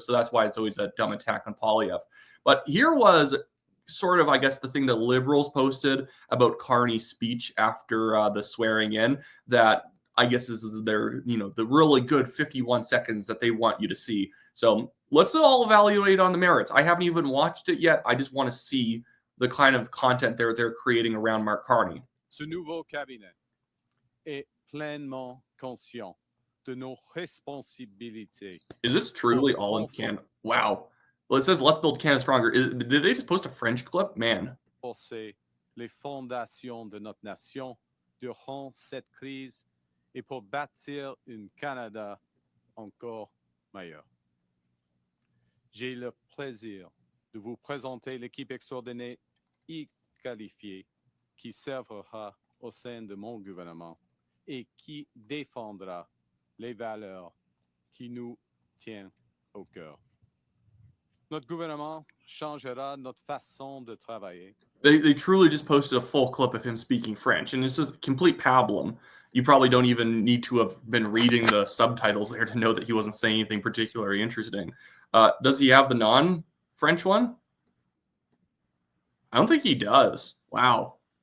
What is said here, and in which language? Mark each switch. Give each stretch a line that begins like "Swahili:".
English: So that's why it's always a dumb attack on Poilievre. But here was sort of, I guess, the thing that Liberals posted about Carney's speech after the swearing in, that I guess this is their, the really good 51 seconds that they want you to see. So let's all evaluate on the merits. I haven't even watched it yet. I just want to see the kind of content they're creating around Mark Carney.
French: Ce nouveau cabinet est pleinement conscient de nos responsabilités.
English: Is this truly all in Canada? Wow. Well, it says, let's build Canada stronger. Did they just post a French clip? Man.
French: Renforcer les fondations de notre nation durant cette crise et pour bâtir un Canada encore meilleur. J'ai le plaisir de vous présenter l'équipe extraordinaire et qualifiée qui servira au sein de mon gouvernement et qui défendra les valeurs qui nous tiennent au cœur. Notre gouvernement changera notre façon de travailler.
English: They truly just posted a full clip of him speaking French, and this is complete pablum. You probably don't even need to have been reading the subtitles there to know that he wasn't saying anything particularly interesting. Does he have the non-French one? I don't think he does. Wow.